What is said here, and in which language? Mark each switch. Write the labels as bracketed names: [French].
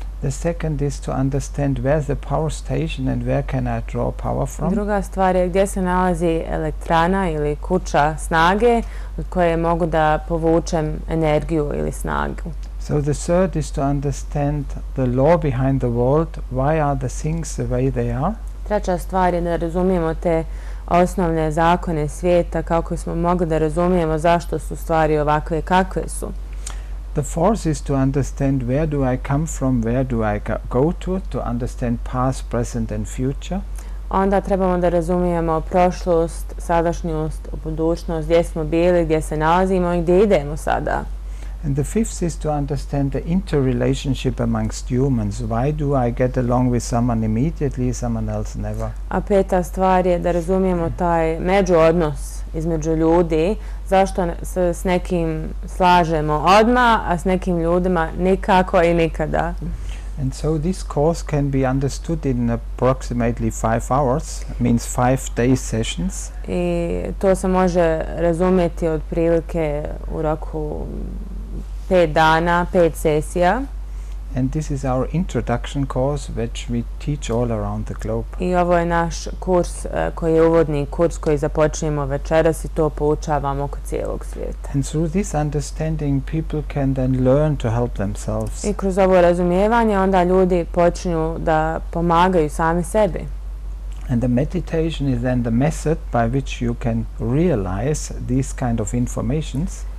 [English] The second is to understand where's the power station and where can I draw power from. [Bosnian] Druga stvar je gdje se nalazi elektrana ili kuća snage od koje mogu da povučem energiju ili snagu. [English] So the third is to understand the law behind the world. Why are the things the way they are? [Bosnian] Treća stvar je da razumijemo te osnovne zakone svijeta kako smo mogli da razumijemo zašto su stvari ovakve kakve su. [English] The fourth is to understand where do I come from, where do I go to understand past, present and future. [Bosnian] Onda trebamo da razumijemo prošlost, sadašnjost, budućnost, gdje smo bili, gdje se nalazimo i gdje idemo sada. [English] And the fifth is to understand the interrelationship amongst humans. Why do I get along with someone immediately, someone else never? [Bosnian] A peta stvar je da razumijemo taj međuodnos između ljudi, zašto se s nekim slažemo odmah, a s nekim ljudima nikako i nikada. [English] And so this course can be understood in approximately 5 hours, means 5 day sessions. [Bosnian] I to se može razumjeti otprilike u roku 5 dana, 5 sesija. [English] And this is our introduction course which we teach all around the globe. [Bosnian] I ovo je naš kurs koji je uvodni kurs koji započnemo večeras i to poučavamo oko cijelog svijeta. [English] And through this understanding people can then learn to help themselves. [Bosnian] I kroz ovo razumijevanje onda ljudi počinju da pomagaju sami sebi. [English] And the meditation is then the method by which you can realize these kind of informations.